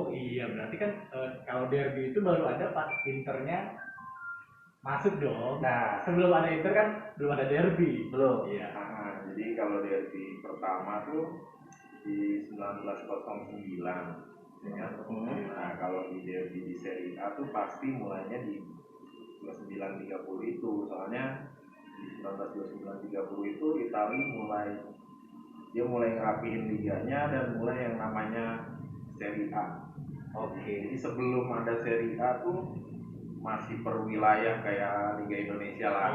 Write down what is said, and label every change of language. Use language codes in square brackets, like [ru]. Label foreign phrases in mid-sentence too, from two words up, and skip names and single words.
[id] Oh iya, berarti kan kalau derby itu baru ada pas Internya masuk dong. Nah, sebelum ada Inter kan belum ada derby. belum. Iya. Nah, jadi kalau derby pertama tuh di 1909 ya. Nah, kalau di derby di Serie A tuh pasti mulainya di 1930 itu. Soalnya di 1929-30 itu Italia mulai ngerapihin liganya dan mulai yang namanya Serie A. Oke. Jadi sebelum ada Serie A tuh masih per wilayah kayak Liga Indonesia lah.